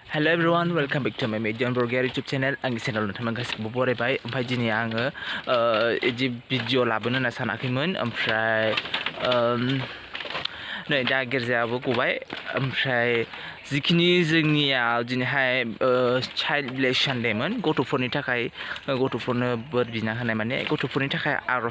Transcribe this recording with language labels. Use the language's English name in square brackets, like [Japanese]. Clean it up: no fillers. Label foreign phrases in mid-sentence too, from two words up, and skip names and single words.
[English] Hello everyone, welcome back to my Mediyon Borgoary YouTube channel. [Bodo] Anggi channel nonton गासिबो बरायबाय ओमफ्राय दिनै आङो इदि भिडिअ लाबोनो होनना सानाखैमोन ओमफ्राय नै दा गिर्जायाबो गबाय ओमफ्राय जिखिनि जोंनिया दिनैहाय [English] child blessing [Bodo] डेमोन गथ'फोरनि थाखाय गथ'फोरनो बोर बिना होनाय माने गथ'फोरनि थाखाय आर'ज